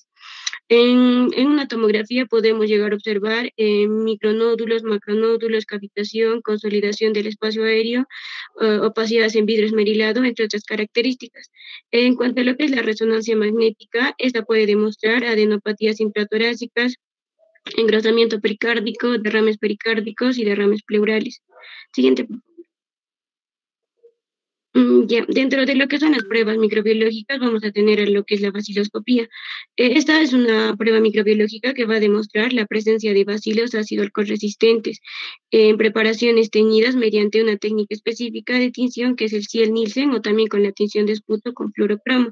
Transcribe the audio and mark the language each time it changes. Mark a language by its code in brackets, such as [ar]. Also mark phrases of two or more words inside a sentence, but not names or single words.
[es] En una tomografía podemos llegar a observar micronódulos, macronódulos, cavitación, consolidación del espacio aéreo, opacidades en vidrio esmerilado, entre otras características. En cuanto a lo que es la resonancia magnética, esta puede demostrar adenopatías intratorácicas, engrosamiento pericárdico, derrames pericárdicos y derrames pleurales. Siguiente. Dentro de lo que son las pruebas microbiológicas vamos a tener lo que es la baciloscopía. Esta es una prueba microbiológica que va a demostrar la presencia de bacilos ácido alcohol resistentes en preparaciones teñidas mediante una técnica específica de tinción que es el Ciel-Nielsen, o también con la tinción de esputo con fluorocromo.